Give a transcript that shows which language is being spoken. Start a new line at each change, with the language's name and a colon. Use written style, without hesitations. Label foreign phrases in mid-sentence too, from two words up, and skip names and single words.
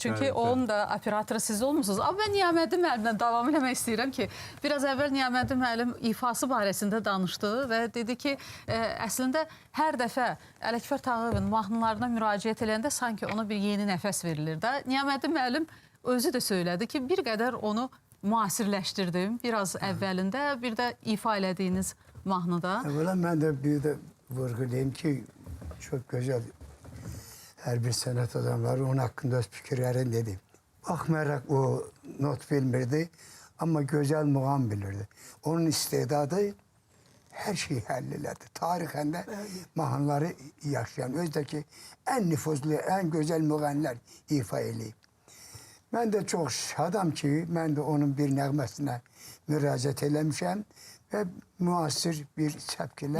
Azerbaijani: Çünki onun da operatoru siz olmuşsunuz. Amma mən Niyaməddin müəllimdən davam eləmək istəyirəm ki, biraz əvvəl Niyaməddin müəllim ifası barəsində danışdı və dedi ki, əslində hər dəfə Ələkbər Tağıyevin mahnılarına müraciət edəndə sanki ona bir yeni nəfəs verilir də. Niyaməddin müəllim özü də söylədi ki, bir qədər onu müasirləşdirdim biraz əvvəlində, bir də ifa elədiyiniz mahnıda. Evvela mən də bir də vurgulayayım ki,
Turkish: çok güzel her bir sanat adamları onun hakkında öz fikirlerini dedim.
Azerbaijani: Baxmayaraq o not bilmirdi
Turkish: ama güzel
Azerbaijani: muğam bilirdi. Onun istedadı her şeyi həllədi. Tarixən də mahnıları yaşayan, özdəki en nüfuzlu, en güzel muğamlar ifa eləyib. Mən də çox şadam ki, mən də onun bir nəğməsinə müraciət eləmişəm və müasir bir səpkilərlə.